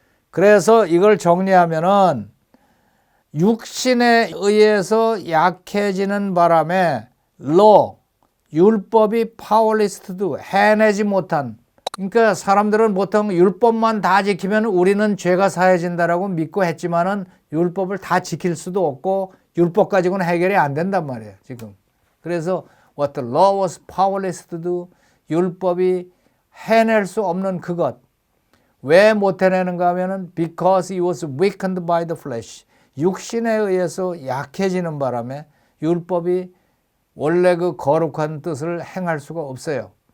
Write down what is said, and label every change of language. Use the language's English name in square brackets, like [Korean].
[Korean] 그래서 이걸 정리하면은 육신에 의해서 약해지는 바람에 law, 율법이 [English] powerless to do, [Korean] 해내지 못한. 그러니까 사람들은 보통 율법만 다 지키면 우리는 죄가 사해진다라고 믿고 했지만은 율법을 다 지킬 수도 없고 율법 가지고는 해결이 안 된단 말이에요, 지금. [English] 그래서 what the law was powerless to do, [Korean] 율법이 해낼 수 없는 그것. 왜 못 해내는가 하면은 [English] because it was weakened by the flesh. [Korean] 육신에 의해서 약해지는 바람에 율법이 원래 그 거룩한 뜻을 행할 수가 없어요.